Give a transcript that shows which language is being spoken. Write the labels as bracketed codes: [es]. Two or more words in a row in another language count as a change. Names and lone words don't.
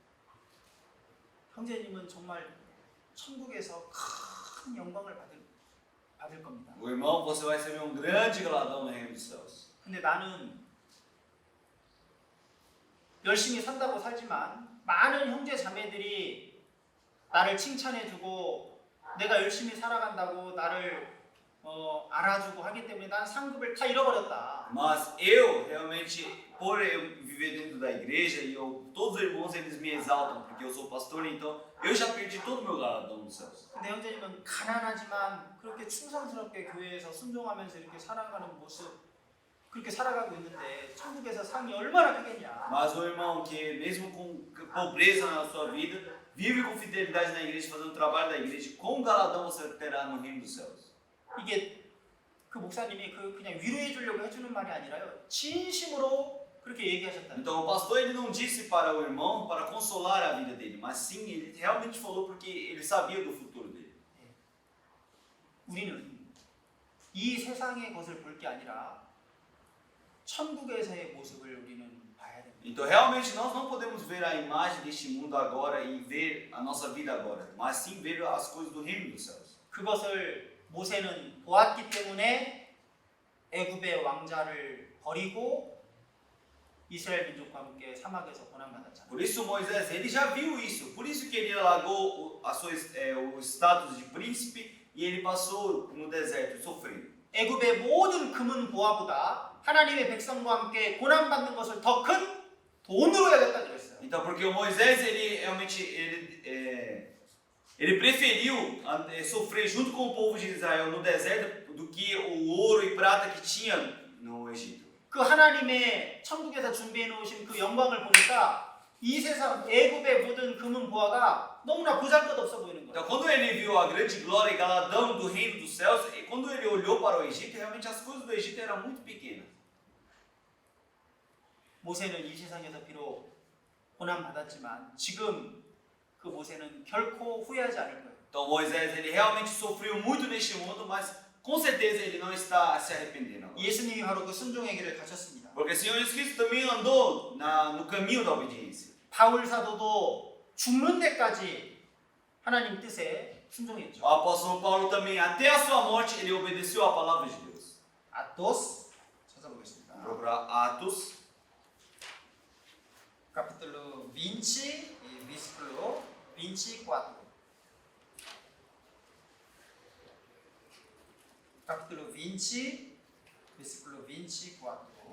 [ko] 형제님은 정말 천국에서 큰 영광을 받을 겁니다. [pt] O irmão, você vai receber um grande galardão no reino dos céus. [ko] 근데 나는 열심히 산다고 살지만 많은 형제 자매들이 나를 칭찬해주고 내가 열심히 살아간다고 나를 알아주고 하기 때문에 난 상급을 다 잃어버렸다. [pt] Mas eu realmente, por eu viver dentro da igreja e todos os irmãos eles me exaltam porque eu sou pastor, então eu já perdi todo o meu galardão nos céus. [ko] 근데 형제님은 가난하지만 그렇게 충성스럽게 교회에서 순종하면서 이렇게 살아가는 모습 그렇게 살아가고 있는데 천국에서 상이 얼마나 크겠냐. [pt] Mas o irmão que mesmo com pobreza na sua vida, vive com fidelidade na igreja, fazendo o trabalho da igreja, qual galardão você terá no reino dos céus? [ko] 이게 그 목사님이 그냥 위로해 주려고 해주는 말이 아니라요. 진심으로 그렇게 얘기하셨다는 거예요. [pt] Então o pastor ele não disse para o irmão para consolar a vida dele, mas sim ele realmente falou porque ele sabia do futuro dele. [ko] 우리는 이 세상의 것을 볼 게 아니라 천국에서의 모습을 우리는 봐야 됩니다. [pt] Então realmente nós não podemos ver a imagem deste mundo agora e ver a nossa vida agora, mas sim ver as coisas do reino dos céus. [ko] 그것을 모세는 보았기 때문에 애굽의 왕자를 버리고 이스라엘 민족과 함께 사막에서 고난받았잖아요. [pt] Por isso Moisés ele já viu isso, por isso que ele largou o status de príncipe e ele passou no deserto sofrendo. [ko] 애굽의 모든 금은 보화보다 하나님의 백성과 함께 고난받는 것을 더 큰 돈으로 여겼다 그랬어요. [pt] Então porque o Moisés ele realmente ele preferiu sofrer junto com o povo de Israel no deserto do que o ouro e prata que tinha no Egito. [ko] 그 하나님의 천국에서 준비해 놓으신 그 영광을 보니까 이 세상 애굽의 모든 금은 보화가 너무나 보잘것없어 보이는 거예요. [pt] Então quando ele viu a grande glória e galardão do reino dos céus, e quando ele olhou para o Egito, realmente as coisas do Egito eram muito pequenas. [ko] 모세는 이 세상에서 비록 고난 받았지만 지금 그 모세는 결코 후회하지 않을 거예요. [pt] Então Moisés ele realmente sofreu muito neste mundo, mas com certeza ele não está se arrependendo. [ko] 예수님이 바로 그 순종의 길을 가셨습니다. [pt] Porque o Senhor Jesus Cristo também andou no caminho da obediência. [ko] 바울 사도도 죽는 데까지 하나님 뜻에 순종했죠. [pt] O apóstolo Paulo também, até a sua morte, ele obedeceu à palavra de Deus. [ko] 아토스 찾아보겠습니다. [pt] Procurar Atos, capítulo 20 e versículo 24. Capítulo 20, versículo 24.